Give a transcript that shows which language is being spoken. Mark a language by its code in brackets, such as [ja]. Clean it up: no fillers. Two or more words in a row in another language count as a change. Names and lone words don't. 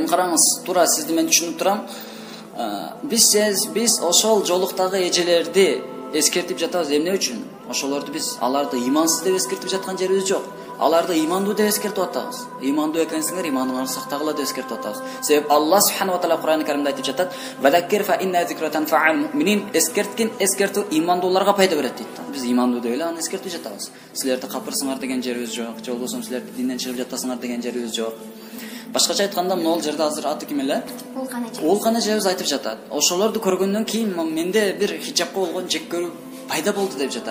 [ky] Эми караңыз, туура сизди мен түшүнүп турам. Биз ошол жолуктагы эжелерди эскертип жатабыз. Эмне үчүн? Ошолорду биз аларды имансыз деп эскертип жаткан жерибиз жок. Аларды имандуу деп эскертип атабыз. Имандуу экенсиңер, иманыңарды сактагыла деп эскертип атабыз. Себеп [ar] الله سبحانه وتعالى [ky] Кур'ан-ы Каримде айтып жатат: [ar] "وذكر فإن الذكرى تنفع المؤمنين", [ky] эскерткин эскертүү имандууларга пайда берет дейт. Биз имандуу деп эле аны эскертип жатабыз. Силерди капырсыңар деген жерибиз жок, же болбосо силерди динден чыгып жатасыңар деген жерибиз жок. Башкача айтканда, могул жерде азыр аты ким эле? Улкан эжебиз айтып жатат. Ошолорду көргөндөн кийин менде бир хижапка болгон жек көрүү пайда болду деп жатат.